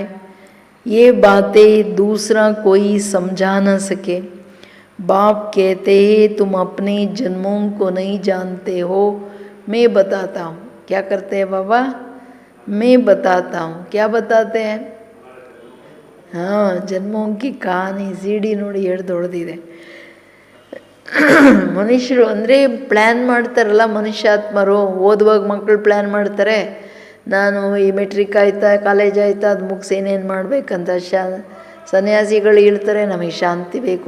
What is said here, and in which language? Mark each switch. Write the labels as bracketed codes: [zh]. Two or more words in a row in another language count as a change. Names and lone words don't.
[hi] ये बातें दूसरा कोई समझा न सके. बाप कहते हैं तुम अपने जन्मों को नहीं जानते हो, मैं बताता हूँ. क्या करते हैं बाबा? मैं बताता हूँ. क्या बताते हैं? हाँ, जन्मों की कहानी सीडी [kn] ನೋಡಿ ಹಿಡ್ದೊಡ್ದಿದೆ. ಮನುಷ್ಯರು ಅಂದರೆ ಪ್ಲ್ಯಾನ್ ಮಾಡ್ತಾರಲ್ಲ ಮನುಷ್ಯಾತ್ಮರು. ಓದುವಾಗ ಮಕ್ಕಳು ಪ್ಲ್ಯಾನ್ ಮಾಡ್ತಾರೆ, ನಾನು ಈ ಮೆಟ್ರಿಕ್ ಆಯಿತಾ, ಕಾಲೇಜ್ ಆಯಿತಾ, ಅದು ಮುಗಿಸಿ ಏನೇನು ಮಾಡಬೇಕಂತ. ಸನ್ಯಾಸಿಗಳು ಹೇಳ್ತಾರೆ ನಮಗೆ ಶಾಂತಿ ಬೇಕು.